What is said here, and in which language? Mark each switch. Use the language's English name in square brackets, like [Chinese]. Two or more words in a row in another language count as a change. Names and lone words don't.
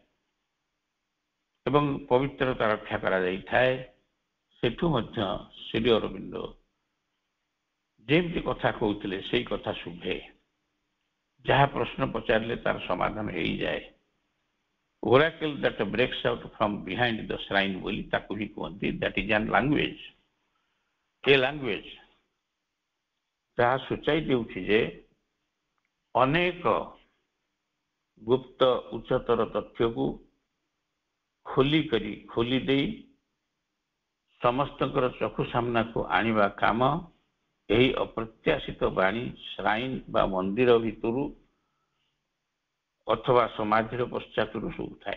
[Odia] ଏବଂ ପବିତ୍ରତା ରକ୍ଷା କରାଯାଇଥାଏ, ସେଠୁ ମଧ୍ୟ ଶ୍ରୀ ଅରବିନ୍ଦ ଯେମିତି କଥା କହୁଥିଲେ ସେଇ କଥା ଶୁଭେ। ଯାହା ପ୍ରଶ୍ନ ପଚାରିଲେ ତାର ସମାଧାନ ହେଇଯାଏ। [English] oracle that breaks out from behind the shrine [Odia] ବୋଲି ତାକୁ ହିଁ କୁହନ୍ତି। [English] that is an language। [Odia] ଏ ଲାଙ୍ଗୁଏଜ ଯାହା ସୂଚାଇ ଦେଉଛି ଯେ ଅନେକ ଗୁପ୍ତ ଉଚ୍ଚତର ତଥ୍ୟକୁ ଖୋଲି ଦେଇ ସମସ୍ତଙ୍କର ଚକ୍ଷୁ ସାମ୍ନାକୁ ଆଣିବା କାମ ଏହି ଅପ୍ରତ୍ୟାଶିତ ବାଣୀ ଶ୍ରାଇନ ବା ମନ୍ଦିର ଭିତରୁ ଅଥବା ସମାଧିର ପଶ୍ଚାତରୁ ଶୁଭୁଥାଏ।